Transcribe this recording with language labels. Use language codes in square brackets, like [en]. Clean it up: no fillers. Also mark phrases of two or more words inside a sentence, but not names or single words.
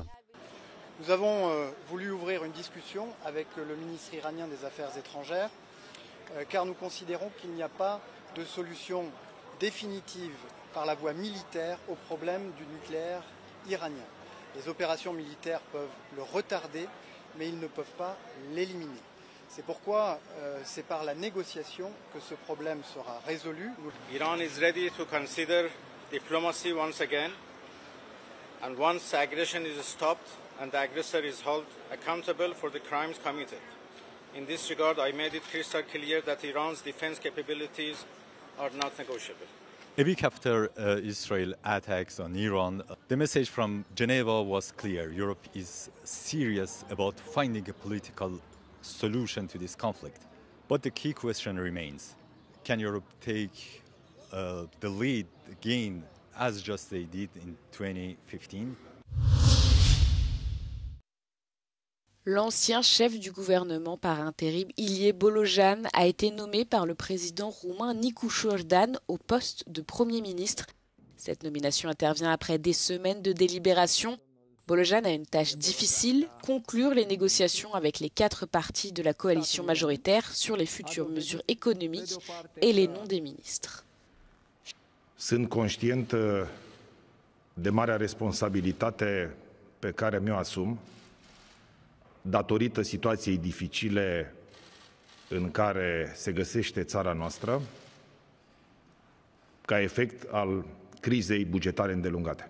[fr] Nous avons voulu ouvrir une discussion avec le ministre iranien des Affaires étrangères car nous considérons qu'il n'y a pas de solution définitive par la voie militaire au problème du nucléaire iranien. Les opérations militaires peuvent le retarder, mais ils ne peuvent pas l'éliminer. C'est pourquoi c'est par la négociation que ce problème sera résolu. [en] Iran is ready to consider diplomacy once again, and once aggression is stopped and the aggressor is held accountable for the crimes committed. In this regard, I made it crystal clear that Iran's defense capabilities are not negotiable. A week after Israel attacks on Iran, the message from Geneva was clear. Europe is serious about finding a political solution to this conflict. But the key question remains, can Europe take the lead again as just they did in 2015? [fr] L'ancien chef du gouvernement par intérim, Ilie Bolojan, a été nommé par le président roumain Nicu Jordan au poste de Premier ministre. Cette nomination intervient après des semaines de délibération. Bolojan a une tâche difficile, conclure les négociations avec les 4 partis de la coalition majoritaire sur les futures mesures économiques et les noms des ministres. [ro] Sunt conștient de marea responsabilitate pe care mi-o asum datorită situației dificile în care se găsește țara noastră, ca efect al crizei bugetare îndelungate.